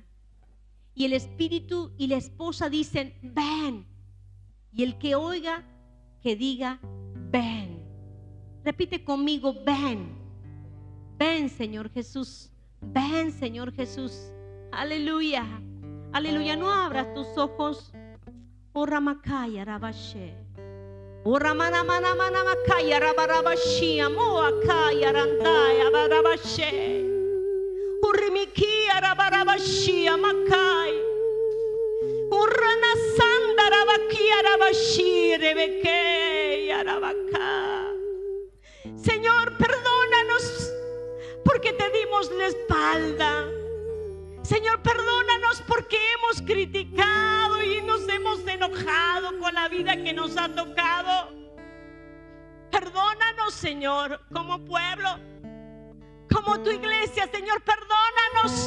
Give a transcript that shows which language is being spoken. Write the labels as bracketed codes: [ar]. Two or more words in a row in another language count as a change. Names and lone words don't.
[es] Y el espíritu y la esposa dicen, ven. Y el que oiga, que diga, ven. Repite conmigo, ven. Ven, Señor Jesús. Ven, Señor Jesús. Aleluya. Aleluya. No abras tus ojos. Oh, Ramakaya Rabashe. Oh, Ramana Mana Mana Makaya Rabarabashia. Moakaya Randaya Barabashe. Urimikia Rabarabashia Makai. Urrana Sanda Rabakia Rabashi Rebeke Yarabaka. Señor, perdónanos porque te dimos la espalda. Señor, perdónanos porque hemos criticado y nos hemos enojado con la vida que nos ha tocado. Perdónanos, Señor, como pueblo, como tu iglesia, Señor, perdónanos.